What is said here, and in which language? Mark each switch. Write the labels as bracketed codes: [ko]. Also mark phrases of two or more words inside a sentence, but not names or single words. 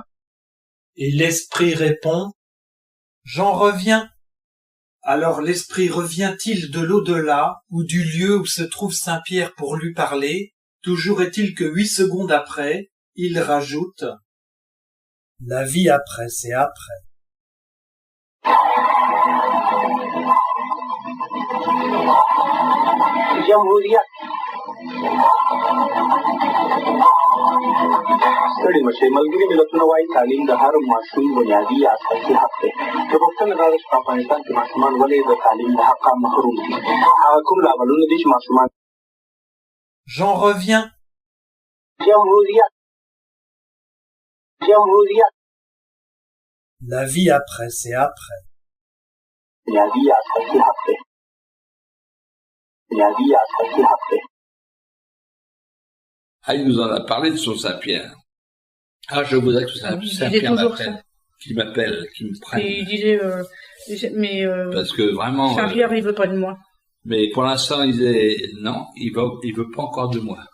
[fr] Et l'esprit répond, j'en reviens. Alors l'esprit revient-il de l'au-delà ou du lieu où se trouve Saint-Pierre pour lui parler? Toujours est-il que 8 secondes après, il rajoute, la vie après, c'est après. [ps] ستړي مشئ ملګري ملتونه وایي تعلیم د هر ماشوم بنیادي اساسي حق دی. که پوښتنه دا ده چې په افغانستان کې ماشومان ولې د تعلیم له حقه محروم دي، هغه کوم لاملونه دي چې ماشومان [fr] J'en reviens. [ps] جمهوریت [fr] La vie après, c'est après. [ps] بنیادي اساسي حق دی. بنیادي اساسي حق دی. [fr] Ah, il nous en a parlé de son Saint-Pierre. Ah, je voudrais que Saint-Pierre m'appelle, qu'il m'appelle, qu'il me prenne. Et il disait, parce que vraiment. Saint-Pierre, il veut pas de moi. Mais pour l'instant, il disait, non, il veut pas encore de moi.